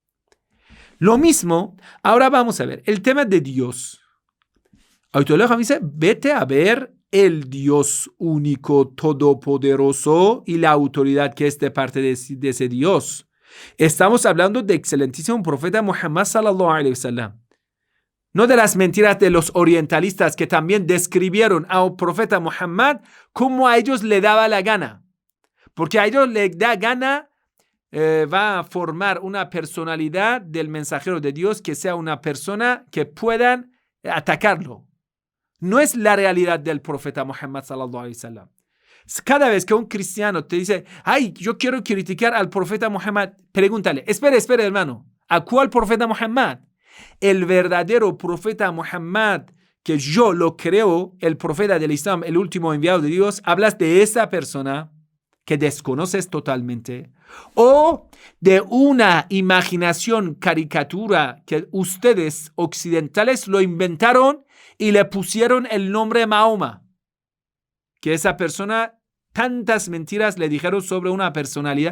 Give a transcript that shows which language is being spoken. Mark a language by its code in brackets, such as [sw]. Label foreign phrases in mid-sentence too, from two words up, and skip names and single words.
[es] Lo mismo, ahora vamos a ver, el tema de Dios. Ayatollah dice, vete a ver el Dios único, todopoderoso y la autoridad que es de parte de ese Dios. Estamos hablando de excelentísimo profeta Muhammad [ar] صلى الله عليه وسلم. [es] No de las mentiras de los orientalistas que también describieron al profeta Muhammad como a ellos le daba la gana. Porque a ellos les da gana, va a formar una personalidad del mensajero de Dios que sea una persona que puedan atacarlo. No es la realidad del profeta Muhammad [ar] صلى الله عليه وسلم. [es] Cada vez que un cristiano te dice, ay, yo quiero criticar al profeta Muhammad, pregúntale, espera, hermano, ¿a cuál profeta Muhammad? El verdadero profeta Muhammad, que yo lo creo, el profeta del Islam, el último enviado de Dios, hablas de esa persona que desconoces totalmente, o de una imaginación caricatura que ustedes occidentales lo inventaron y le pusieron el nombre Mahoma, que esa persona tantas mentiras le dijeron sobre una personalidad.